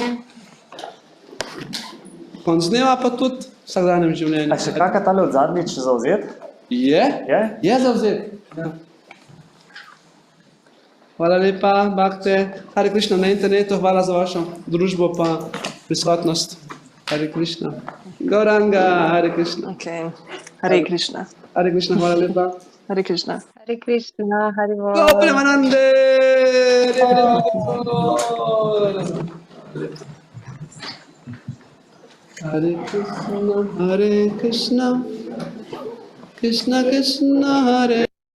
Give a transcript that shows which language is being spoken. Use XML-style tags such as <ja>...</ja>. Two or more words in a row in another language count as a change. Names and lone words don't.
<sl>Konc dneva pa tudi v vsakdanjem življenju. A še kakaj tale od zadnjič zavzet? Je? Je zavzet. Ja. Hvala lepa, Bhakte.</sl> <sa>Hare Krishna</sa> <sl>na internetu, hvala za vašo družbo pa prisotnost.</sl> <sa>Hare Krishna. Gauranga, Hare Krishna. Okay. Hare Krishna. Hare Krishna,</sa> <sl>hvala lepa.</sl> <sa>Hare Krishna. Hare Krishna, Hare Bol.</sa> <sl>Go Premanande!</sl> <sa>Hare Krishna, Krishna Krishna, Hare</sa>